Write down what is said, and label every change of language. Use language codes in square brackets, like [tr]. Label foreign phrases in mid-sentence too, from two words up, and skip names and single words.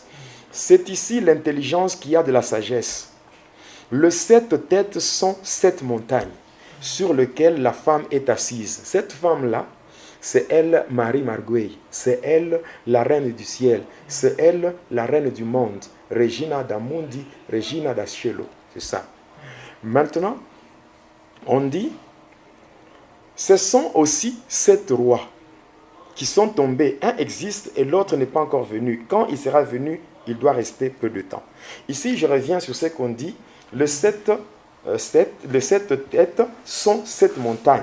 [fr] C'est ici l'intelligence qui a de la sagesse. Les 7 têtes sont 7 montagnes sur lesquelles la femme est assise. Cette femme-là, c'est elle, Marie Marguerite. C'est elle, la reine du ciel. C'est elle, la reine du monde. [it] Regina d'Amundi, Regina d'Ascielo. [fr] C'est ça. Maintenant, on dit, ce sont aussi 7 rois qui sont tombés. Un existe et l'autre n'est pas encore venu. Quand il sera venu, il doit rester peu de temps. Ici, je reviens sur ce qu'on dit. Les 7 têtes sont 7 montagnes.